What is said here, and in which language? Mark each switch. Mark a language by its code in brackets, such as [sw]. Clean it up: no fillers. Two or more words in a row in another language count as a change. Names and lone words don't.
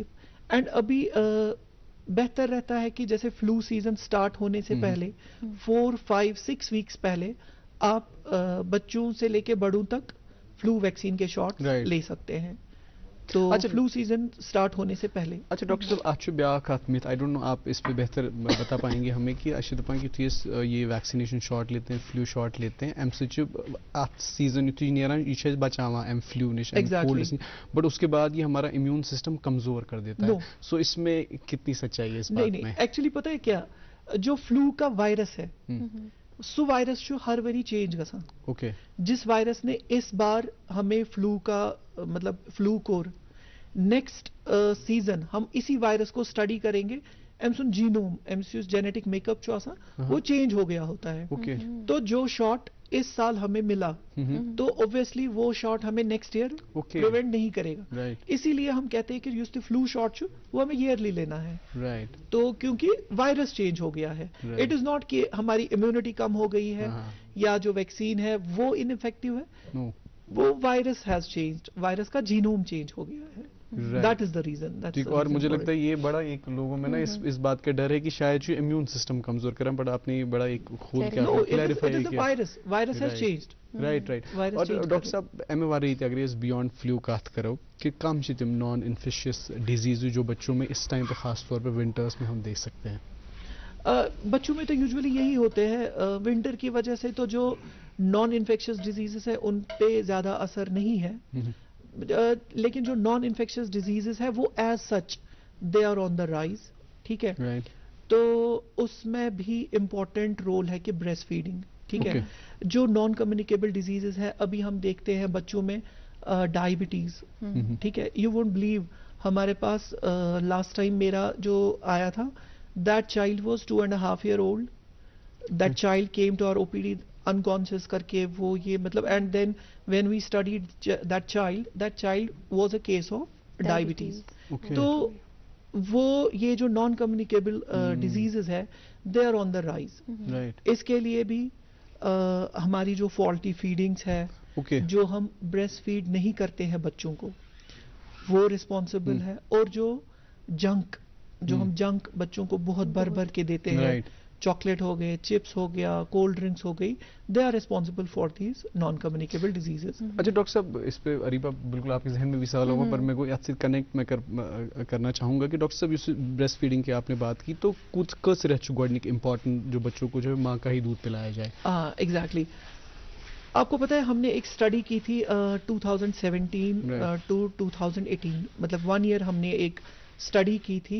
[ur] اینڈ ابھی بہتر رہتا ہے کہ جیسے [en] flu season start [ur] ہونے سے پہلے 4-5-6 ویکس پہلے آپ بچوں سے لے کے بڑوں تک [en] flu vaccine [ur] کے شاٹ لے سکتے ہیں. تو [en] flu season start [ur] ہونے سے پہلے. اچھا ڈاکٹر صاحب, آپ [ks] بیاکھ ات میتھ, [en] I don't know [ur] آپ اس پہ بہتر بتا پائیں گے ہمیں کہ اچھا دپان کہ یہ [en] vaccination shot [ur] لیتے ہیں, [en] flu shot [ur] لیتے ہیں, [ks] امہ سۭتۍ ات سیزن یُتھُے نیران یہ چھِ بچاوان امہ فلو نش, [ur] کولڈ, بٹ اس کے بعد یہ ہمارا امیون سسٹم کمزور کر دیتا ہے. سو اس میں کتنی سچائی ہے اس بات میں؟ ایکچولی پتہ ہے کیا, جو فلو کا وائرس ہے سو [ks] وائرس چھُ ہر ؤری چینج گژھان. [en] اوکے, [ur] جس وائرس نے اس بار ہمیں فلو کا مطلب فلو کور, [en] next season [ur] ہم اسی وائرس کو اسٹڈی کریں گے, [ks] امہ سن جینوم, امہ سن جینیٹک میک اپ [ur] وہ چینج ہو گیا ہوتا ہے. تو جو شاٹ اس سال ہمیں ملا تو اوبویسلی وہ شاٹ ہمیں [en] next year [ur] پریونٹ نہیں کرے گا. اسی لیے ہم کہتے ہیں کہ [en] use to flu shot [ur] وہ ہمیں ایئرلی لینا ہے. تو کیونکہ وائرس چینج ہو گیا ہے, [en] it is not [ur] کہ ہماری امیونٹی کم ہو گئی ہے یا جو ویکسین ہے وہ ان افیکٹو ہے, وہ [en] virus has changed, [ur] وائرس کا جینوم چینج ہو گیا ہے. [en] That is the reason. [ur] اور مجھے لگتا ہے یہ بڑا ایک لوگوں میں نا اس بات کا ڈر ہے کہ شاید جو امیون سسٹم کمزور کریں, بٹ آپ نے بڑا ایک خود کیا کلیریفائی کیا. [en] virus has changed. [ks] رائٹ. اور ڈاکٹر صاحب امہ ورٲے تہِ اگر أسۍ [en] beyond flu [ks] کتھ کرو کہ کم چھِ تِم [en] non infectious disease [ur] جو بچوں میں اس ٹائم پہ خاص طور پہ ونٹرس میں ہم دیکھ سکتے ہیں؟ بچوں میں تو یوزولی یہی ہوتے ہیں, ونٹر کی وجہ سے تو جو [en] non infectious diseases [ur] ہیں ان پہ زیادہ اثر نہیں ہے, لیکن جو [en] non infectious diseases [ur] ہے وہ [en] as such they are on the rise. [ur] ٹھیک ہے, تو اس میں بھی امپورٹنٹ رول ہے کہ [en] breast feeding. [ur] ٹھیک ہے, جو [en] non communicable diseases [ur] ہے ابھی ہم دیکھتے ہیں بچوں میں ڈائبٹیز. ٹھیک ہے, [en] you won't believe [ur] ہمارے پاس [en] last time [ur] میرا جو آیا تھا, [en] that child was 2.5 year old. that child came to our OPD unconscious [ur] کر کے, وہ یہ مطلب, [en] and then when we studied that child was a case of diabetes. [ur] تو وہ یہ جو [en] non communicable diseases [ur] ہے [en] they are on the rise. [ur] اس کے لیے بھی ہماری جو [en] faulty feedings [ur] ہے, جو ہم [en] breast feed [ur] نہیں کرتے ہیں بچوں کو, وہ رسپانسبل ہے. اور جو ہم جنک بچوں کو بہت بھر کے دیتے ہیں, چاکلیٹ ہو گئے, چپس ہو گیا, [en] cold drinks [ur] ہو گئی, [en] they are responsible for these non communicable diseases. [ur] اچھا ڈاکٹر صاحب, اس پہ اریبہ بالکل آپ کے ذہن میں بھی سوال ہوگا, پر میں کو ات سے کنیکٹ میں کرنا چاہوں گا کہ ڈاکٹر صاحب اس [en] breast feeding [ur] کی آپ نے بات کی, تو [ks] کس رہت گۄڈنیُک [ur] امپورٹنٹ جو بچوں کو جو ہے ماں کا ہی دودھ پلایا جائے؟ [en] ایگزیکٹلی. [ur] آپ کو پتہ ہے ہم نے ایک اسٹڈی کی تھی 2017 ٹو 2018, مطلب 1 year ہم نے ایک اسٹڈی کی تھی.